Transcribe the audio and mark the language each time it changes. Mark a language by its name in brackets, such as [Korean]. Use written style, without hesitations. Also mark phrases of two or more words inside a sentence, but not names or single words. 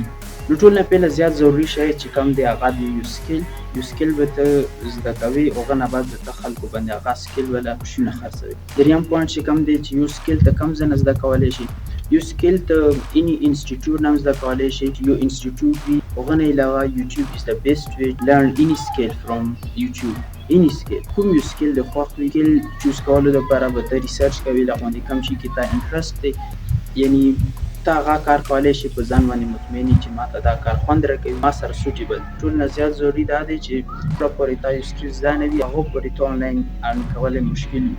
[Pashto] نو ټول نه پهله زیات ضروري شی چې کوم دی هغه دی یو سکیل به ته زده کوي، هغه نه بعد به ته خلکو باندې هغه سکیل ولا شیونه خرڅوي. دریم پوینټ چې کوم دی چې یو سکیل ته کم ځای نه زده کولی شي، یو سکیل ته [English] any institute [Pashto] نه هم زده کولی شي. یو انسټیټیوټ وي، هغه نه علاوه [English] YouTube is the best way learn any skill from YouTube. any skill [Pashto] کوم یو سکیل د خوښ وي، [English] skill choose [Pashto] کولو دپاره به ته ریسرچ کوي له غوندې کوم شي کې تا انټرسټ دی، یعنی ته هغه کار کولی شي، په ځان باندې مطمئن یې چې ماته دا کار خوند راکوي، ما سره سوټیبل. ټول نه زیات ضروري دا دی چې پوره پورې تا یو سکیل زده نه وي، هغو پورې ته [English] online earn [Pashto] کولی مشکل وي.